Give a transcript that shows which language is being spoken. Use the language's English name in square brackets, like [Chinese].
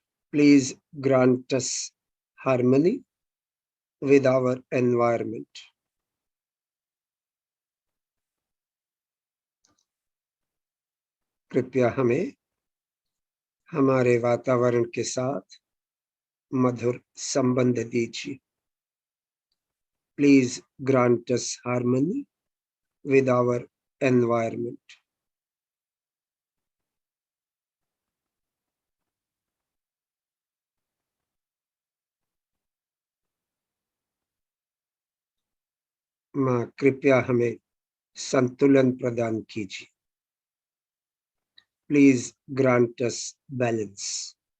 [English] Please grant us harmony with our environment. [Hindi] कृपया हमें हमारे वातावरण के साथ मधुर संबंध दीजिए। [English] Please grant us harmony with our environment. [Hindi] माँ कृपया हमें संतुलन प्रदान कीजिए। [English] Please grant us balance.